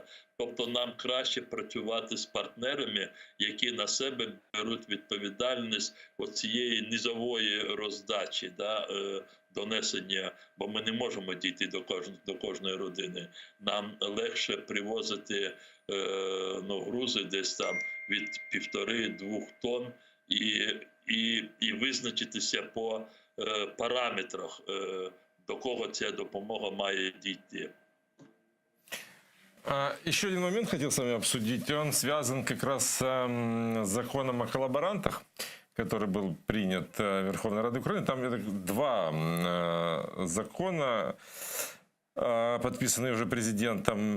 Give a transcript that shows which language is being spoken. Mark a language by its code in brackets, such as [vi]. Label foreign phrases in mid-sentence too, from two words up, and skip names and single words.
[uk] Тобто нам краще працювати з партнерами, які на себе беруть відповідальність цієї низової роздачі, донесення, бо ми не можемо дійти до кожної родини. Нам легше привозити грузи десь там від 1,5-2 тонн і визначитися по параметрах, до кого ця допомога має дійти. [ru] Еще один момент хотел с вами обсудить. Он связан как раз с законом о коллаборантах, который был принят Верховной Радой Украины. Там два закона, подписанные уже президентом.